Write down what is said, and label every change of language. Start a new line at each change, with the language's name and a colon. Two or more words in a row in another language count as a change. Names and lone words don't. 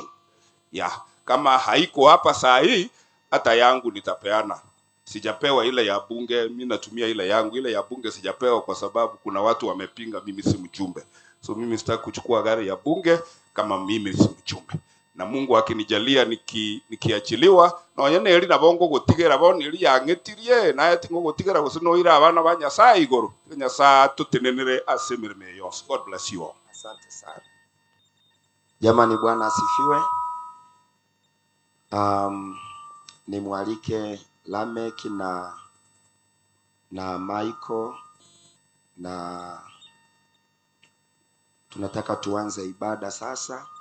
Swahili: Ya, kama haiko hapa saa hii hata yangu nitapeana. Sijapewa ile ya bunge, mimi natumia ile yangu. Ile ya bunge sijapewa kwa sababu kuna watu wamepinga mimi si mjumbe. So mimi sitaki kuchukua gari ya bunge kama mimi si mchumbe. Na Mungu akinijalia nikiachiliwa
Gusii: na wanyene eri nabongo gutigera bo niri yangetirie na ati ngo gutigera gusinoira abana ba Nyasaye igoro. Nyasaye tutenenere asemirime yose.
English: God bless you all.
Swahili: Asante sana. Jamani, Bwana asifiwe. Nimwalike Lamek na Michael na tunataka tuanze ibada sasa.